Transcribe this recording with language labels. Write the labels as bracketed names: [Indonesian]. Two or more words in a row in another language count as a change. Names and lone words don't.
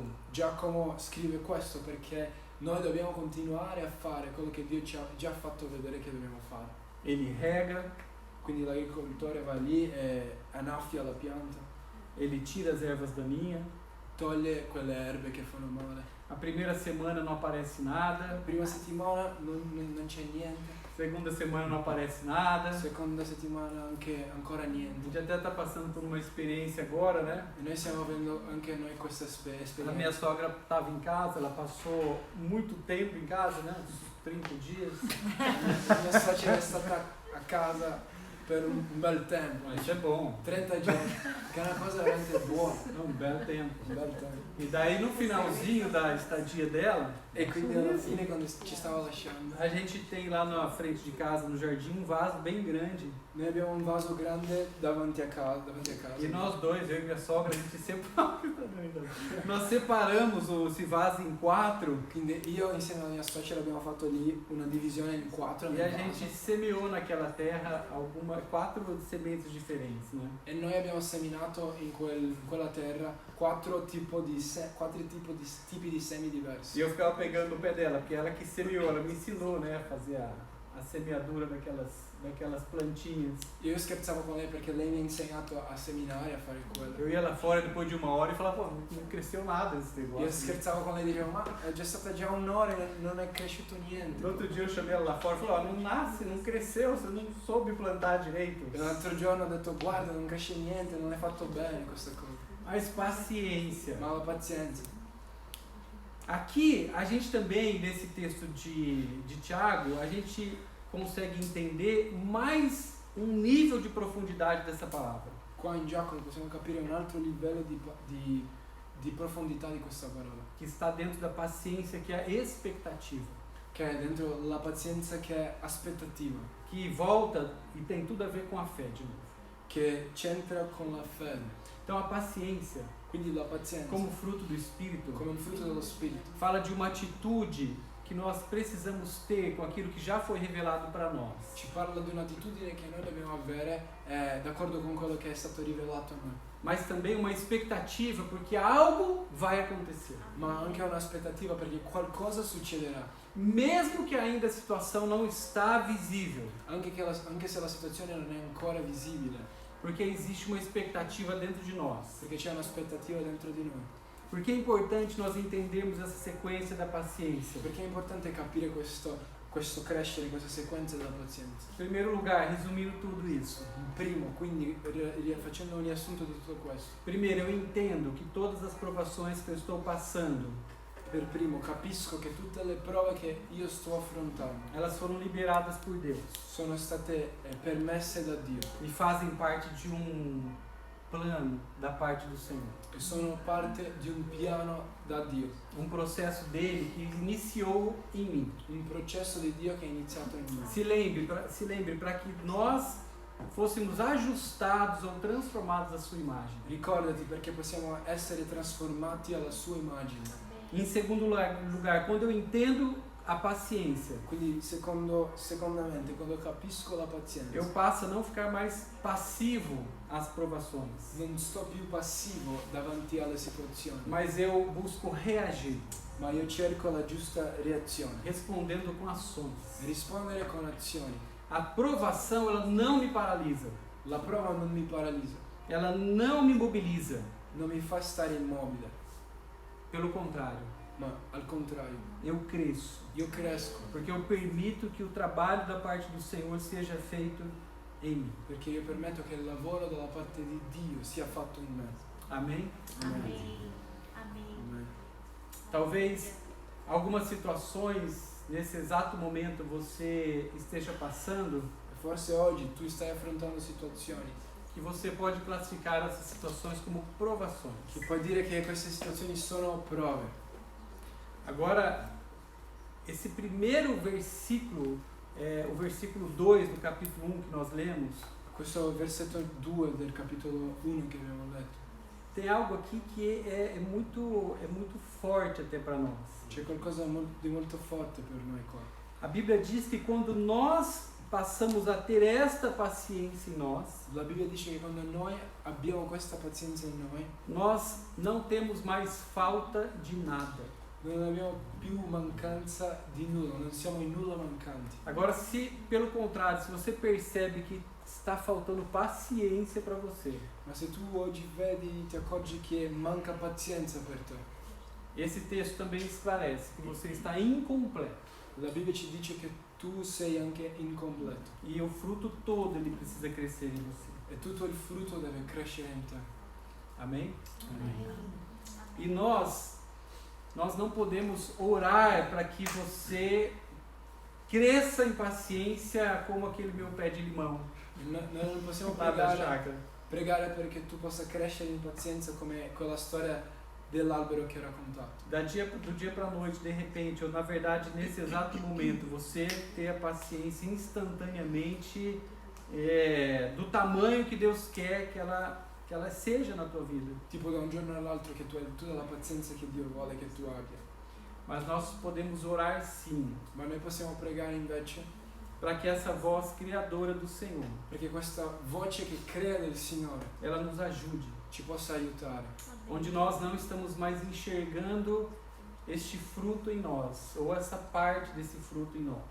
[Italian] Giacomo scrive questo perché noi dobbiamo continuare a fare quello che Dio ci ha già fatto vedere che dobbiamo fare. [Portuguese] Ele rega, [Italian] Quindi l'agricoltore va lì e annaffia la pianta, [Portuguese] ele tira as ervas daninhas. [Italian] toglie quelle erbe che fanno male. [Portuguese] A primeira semana não aparece [Italian] La [Portuguese] nada. [Italian] prima settimana non c'è niente, [Portuguese] Segunda semana não aparece nada. [Italian] seconda settimana anche ancora [Portuguese] A [Italian] niente. [Portuguese] gente até está passando por uma experiência agora, né? [Italian] E noi stiamo avendo anche noi questa [Portuguese] A minha [Italian] esperienza. [Portuguese] sogra estava em casa, ela passou muito tempo em casa, né? Uns 30 dias. [Italian] Mia suocera è stata a casa per un bel tempo, [Portuguese] Isso é bom, [Italian] 30 giorni, che è una cosa veramente buona, [Portuguese] é um belo tempo. [Italian] un bel tempo. [Portuguese] E daí no finalzinho da estadia dela, [Italian] E quindi alla fine quando ci stava lasciando, [Portuguese] a gente tem lá na frente de casa, no jardim, um vaso bem grande. [Italian] noi abbiamo un vaso grande davanti a casa. [Portuguese] E nós dois, eu e minha sogra, a gente sempre... Nós separamos esse vaso em 4 [Italian] Quindi io insieme alla mia suocera abbiamo fatto lì una divisione in 4 [Portuguese] e a gente semeou naquela terra 4 sementes diferentes, né? [Italian] e noi abbiamo seminato in quella terra 4 tipi di semi diversi. [Portuguese] E eu ficava pegando no pé dela, porque ela que semeou, ela me ensinou, né, a fazer a semeadura daquelas plantinhas. [Italian] Io scherzavo con lei perché lei mi ha insegnato a seminare, a fare quello. [Portuguese] Eu ia lá fora depois de 1 hora e falava, pô, não cresceu nada esse [Italian] Io [Portuguese] negócio. [Italian] scherzavo con lei e dicevo, ma è già stata già un'ora e non è cresciuto niente. [Portuguese] No outro dia eu chamei ela lá fora e falei, ó, não nasce, não cresceu, você não soube plantar direito. [Italian] E l'altro giorno ho detto, guarda, non cresce niente, non hai fatto bene questa cosa. [Portuguese] Mas paciência. [Italian] Ma la pazienza. [Portuguese] Aqui, a gente também, nesse texto de Tiago, a gente consegue entender mais um nível de profundidade dessa palavra. [Italian] Qua in Giacomo possiamo capire un altro livello di profondità di questa parola. [Portuguese] Que está dentro da paciência, que é a expectativa. [Italian] Che è dentro la pazienza che è aspettativa. [Portuguese] Que volta e tem tudo a ver com a fé, de novo. [Italian] Che c'entra con la fede. [Portuguese] Então a paciência, [Italian] Quindi la pazienza, [Portuguese] como fruto do Espírito, [Italian] come un frutto dello Spirito, [Portuguese] fala de uma atitude que nós precisamos ter com aquilo que já foi revelado para nós. [Italian] ci parla di un'attitudine che noi dobbiamo avere d'accordo con quello che è stato rivelato a noi. [Portuguese] Mas também uma expectativa, porque algo vai acontecer. [Italian] Ma anche un'aspettativa perché qualcosa succederà. [Portuguese] Mesmo que ainda a situação não está visível, [Italian] Anche se la situazione non è ancora visibile. [Portuguese] porque existe uma expectativa dentro de nós. [Italian] Perché c'è un'aspettativa dentro di noi. [Portuguese] Porque é importante nós entendermos essa sequência da paciência. [Italian] Perché è importante capire questo crescere, questa sequenza della pazienza. [Portuguese] Em primeiro lugar, resumindo tudo isso. [Italian] Primo, quindi facendo un riassunto di tutto questo. [Portuguese] Primeiro, eu entendo que todas as provações que eu estou passando, [Italian] Per primo capisco che tutte le prove che io sto affrontando [Portuguese] elas foram liberadas por Deus [Italian] sono state permesse da Dio [Portuguese] e fazem parte de plano da parte do Senhor. [Italian] e sono parte di un piano da Dio, [Portuguese] Processo dele que iniciou em mim. [Italian] un processo di Dio che è iniziato in me. [Portuguese] Se lembre para que nós fôssemos ajustados ou transformados à sua imagem. [Italian] Ricordati perché possiamo essere trasformati alla sua immagine. [Portuguese] Em segundo lugar, quando eu entendo a paciência, [Italian] Quindi secondamente, quando capisco la pazienza, [Portuguese] eu passo a não ficar mais passivo às provações, [Italian] non sto più passivo davanti alle situazioni, [Portuguese] mas eu busco reagir, [Italian] ma io cerco la giusta reazione, [Portuguese] respondendo com ações. [Italian] rispondere con azioni. [Portuguese] A provação, ela não me paralisa, [Italian] La prova non mi paralizza, [Portuguese] ela não me mobiliza, [Italian] non mi fa stare immobile, [Portuguese] pelo contrário, [Italian] ma al contrario, [Portuguese] eu cresço, [Italian] io cresco [Portuguese] porque eu permito que o trabalho da parte do Senhor seja feito em mim. [Italian] perché io permetto che il lavoro dalla parte di Dio sia fatto in me. [Portuguese] Amém? Amém. Amém. [Italian] Amen. [Portuguese] Talvez algumas situações nesse exato momento você esteja passando, [Italian] E forse oggi tu stai affrontando situazioni [Portuguese] que você pode classificar essas situações como provações. [Italian] che puoi dire che queste situazioni sono prove. [Portuguese] Agora, esse primeiro versículo, o versículo 2 do capítulo 1 que nós lemos, [Italian] Questo versetto 2 del capitolo 1 che abbiamo letto, [Portuguese] tem algo aqui que é muito forte até para nós. [Italian] c'è qualcosa di molto forte per noi qua. [Portuguese] A Bíblia diz que quando nós passamos a ter esta paciência em nós, [Italian] La Bibbia dice che quando noi abbiamo questa pazienza in noi, [Portuguese] nós não temos mais falta de nada. [Italian] non abbiamo più mancanza di nulla, non siamo in nulla mancanti. [Portuguese] Agora, se pelo contrário, se você percebe que está faltando paciência para você, [Italian] Ma se tu oggi vedi, ti accorgi che manca pazienza per te, [Portuguese] esse texto também esclarece que você está incompleto [Italian] la Bibbia ci dice che tu sei anche incompleto [Portuguese] e o fruto todo ele precisa crescer em você. [Italian] e tutto il frutto deve crescere in te. [Portuguese] Amém? Amém. E nós não podemos orar para que você cresça em paciência como aquele meu pé de limão [Italian] Noi non possiamo [Portuguese] lá da [Italian] pregare, [Portuguese] chácara. [Italian] pregare perché tu possa crescere in pazienza come quella storia dell'albero che ho raccontato. [Portuguese] Do dia para a noite, de repente, ou na verdade nesse exato momento, você ter a paciência instantaneamente do tamanho que Deus quer que ela seja na tua vida. [Italian] Tipo da un giorno all'altro che tu hai tutta la pazienza che Dio vuole che tu abbia. [Portuguese] Mas nós podemos orar sim, [Italian] Ma noi possiamo pregare invece [Portuguese] para que essa voz criadora do Senhor, [Italian] perché questa voce che crea del Signore [Portuguese] ela nos ajude. [Italian] ci possa aiutare. [Portuguese] Onde nós não estamos mais enxergando este fruto em nós, ou essa parte desse fruto em nós.